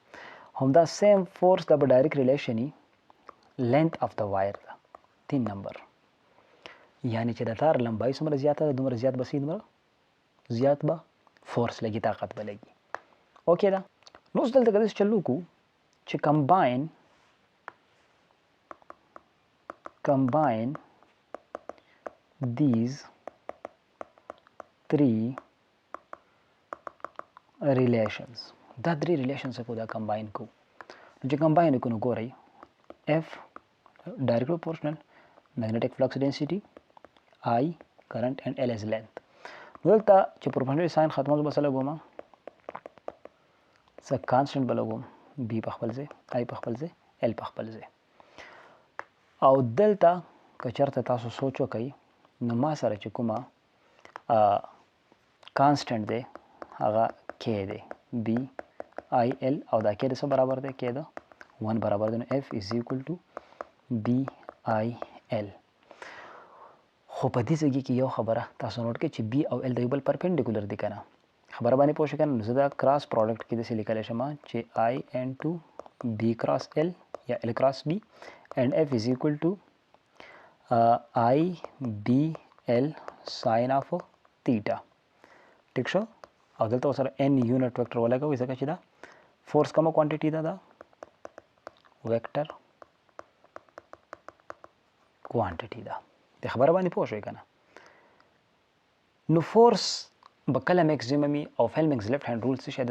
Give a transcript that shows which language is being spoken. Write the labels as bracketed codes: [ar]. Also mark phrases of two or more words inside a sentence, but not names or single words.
[ps] هم دا [en] same force [ps] دا به [en] direct relation [ps] وي [en] length of [ps] د وایر ته. 3 نمبر، یعنی چې د تار لمبایي څومره زیاته ده دومره زیات به څه دومره زیات به فورس لګي، طاقت به لګي. اوکې ده. نو اوس دلته که داسې چل وکړو چې [en] combine these three relations. [ps] دا درې ریلیشنز کو دا کمباین کو. نو چې کمباین کو نو ګورئ [en] F direct proportional magnetic flux density, I current and L as length. [ps] نو دلته چې [en] proportional sign [ps] ختمه به څه لګوم، څه کانسټنټ به لګوم، B په خپل ځای، I په خپل ځای، L په خپل ځای. او دلته که چېرته تاسو سوچ وکئ نو ما سره چې کومه کانسټنټ دی هغه K دی، B I L، او دا K د څه برابر دی؟ K د 1 برابر دی. نو [en] F is equal to B I L. [ps] خو په دې ځای کې یو خبره تاسو نوټ کړئ چې B او L د یو بل پرپینډیکولر دي که نه، خبره باندې پوه شئ که نه. نو زه دا [en] cross product [ps] کې داسې لیکلی شم چې [en] I into B cross L یا L cross B and F is equal to I B L sin of theta. [ps] ټیک شو. او دلته ورسره n [en] unit vector [ps] ولګوئ ځکه چې دا فورس کومه کوانټیټي ده، دا [en] vector quantity [ps] ده. د خبره باندې پوه شئ که نه. نو فورس به کله میکزیمم وي او [en] Fleming's left hand rule [ps] څه شی دی؟